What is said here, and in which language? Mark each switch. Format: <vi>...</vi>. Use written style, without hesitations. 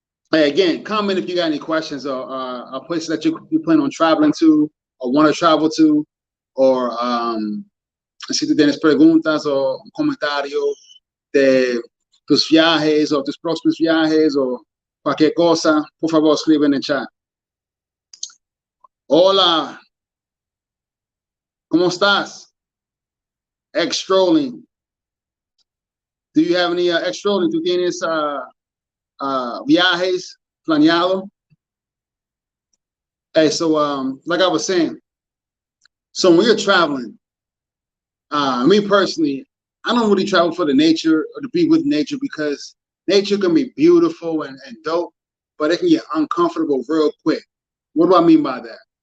<en>Hey, again, comment if you got any questions or places that you plan on traveling to or want to travel to,</en> <es>or si tú tienes preguntas o un comentario de tus viajes o tus próximos viajes o cualquier cosa, por favor, escribe en el chat. Hola, ¿cómo estás? Ex-strolling.</es> <en>Do you have any ex-strolling?</en> <es>¿Tú tienes viajes planeado?</es> <en>Hey, so like I was saying, so when you're traveling, me personally, I don't really travel for the nature or to be with nature, because nature can be beautiful and dope, but it can get uncomfortable real quick. What do I mean by that?</en>